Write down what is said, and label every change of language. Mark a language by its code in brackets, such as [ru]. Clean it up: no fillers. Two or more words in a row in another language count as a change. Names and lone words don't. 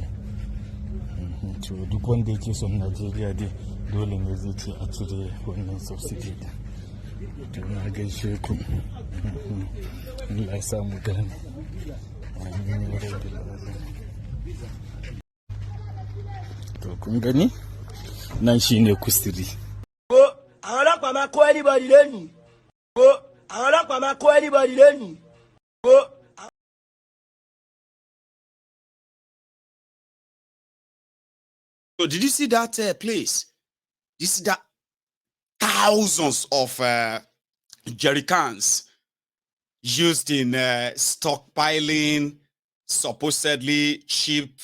[ha] To duk wanda yake son Najeriya dai dole ne zai ce a cire wannan subsidy din. To na gaishe ku, Allah ya samu gane. To kun gani nan shine kusiri. [yo] Àwọn ọlọ́pàá máa kó anybody lẹ́nu. Àwọn ọlọ́pàá máa kó anybody lẹ́nu. [en] So did you see that place? You see that thousands of jerry cans used in stockpiling supposedly cheap.